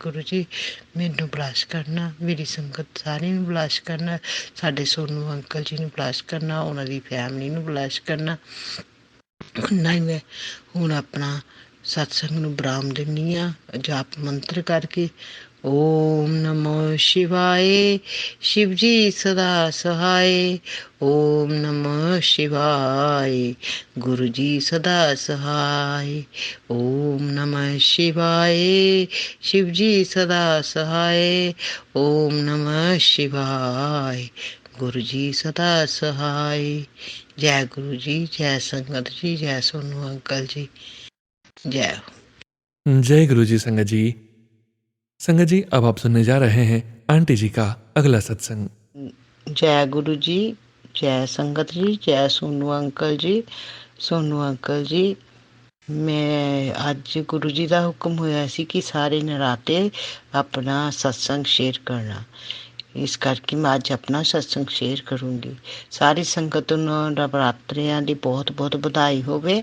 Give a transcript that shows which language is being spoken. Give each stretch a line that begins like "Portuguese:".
Punjabi: ਗੁਰੂ ਜੀ ਮੈਨੂੰ ਬਲਾਸ ਕਰਨਾ, ਮੇਰੀ ਸੰਗਤ ਸਾਰਿਆਂ ਨੂੰ ਬਲਾਸ ਕਰਨਾ, ਸਾਡੇ ਸੋਨੂ ਅੰਕਲ ਜੀ ਨੂੰ ਬਲਾਸ ਕਰਨਾ, ਉਹਨਾਂ ਦੀ ਫੈਮਿਲੀ ਨੂੰ ਬਲਾਸ ਕਰਨਾ। ਉਹਨਾਂ ਹੀ ਮੈਂ ਹੁਣ ਆਪਣਾ ਸਤਸੰਗ ਨੂੰ ਵਿਰਾਮ ਦਿੰਦੀ ਹਾਂ ਜਾਪ ਮੰਤਰ ਕਰਕੇ।
Hindi: ਓਮ ਨਮੋ ਸ਼ਿਵਾਏ, शिव जी सदा सहाय। ओम नमः शिवाय, गुरु जी सदा सहाय। ओम नमः शिवाय, शिव जी सदा सहाय। ओम नमः शिवाय, गुरु जी सदा सहाय। जय गुरु जी, जय संगत जी, जय सोनू अंकल जी, जय हो। जय गुरु जी संगत जी। संगत जी, अब आप सुनने जा रहे हैं आंटी जी का अगला सत्संग। जय गुरु जी, जय संगत जी, जय सोनू अंकल जी।
Punjabi: सोनू अंकल जी, ਮੈਂ ਅੱਜ ਗੁਰੂ ਜੀ ਦਾ ਹੁਕਮ ਹੋਇਆ ਸੀ ਕਿ ਸਾਰੇ ਨਰਾਤੇ ਆਪਣਾ ਸਤਸੰਗ ਸ਼ੇਅਰ ਕਰਨਾ। ਇਸ ਕਰਕੇ ਮੈਂ ਅੱਜ ਆਪਣਾ ਸਤਸੰਗ ਸ਼ੇਅਰ ਕਰੂੰਗੀ। ਸਾਰੀ ਸੰਗਤ ਨੂੰ ਨਵਰਾਤਰਿਆਂ ਦੀ ਬਹੁਤ ਬਹੁਤ ਵਧਾਈ ਹੋਵੇ।